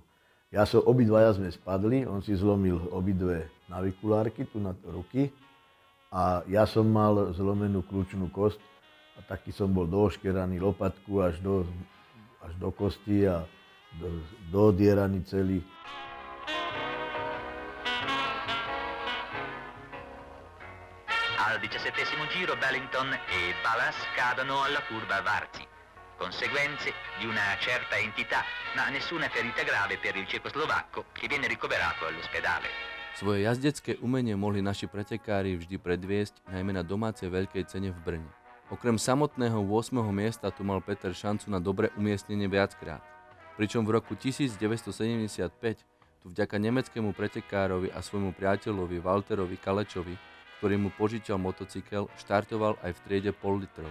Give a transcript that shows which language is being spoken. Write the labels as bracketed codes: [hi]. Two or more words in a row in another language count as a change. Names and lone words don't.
[sk] Obidvaja sme spadli, on si zlomil obidve navikulárky tu na ruky a ja som mal zlomenú kľúčnú kosť a taký som bol dooškeraný lopatku až do kosti a dodieraný celý. [it] Al 17° giro Ballington e Ballas cadono alla curva Varzi. Conseguenze di una certa entità, ma nessuna ferita grave per il cecoslovacco che viene ricoverato all'ospedale. [sk] Svoje jazdecké umenie mohli naši pretekári vždy predviesť najmä na domácej veľkej cene v Brne. Okrem samotného 8. miesta tu mal Peter šancu na dobré umiestnenie viackrát. Pričom v roku 1975 tu vďaka nemeckému pretekárovi a svojmu priateľovi Walterovi Kalečovi, ktorý mu požičal motocykel, štartoval aj v triede pol litrov.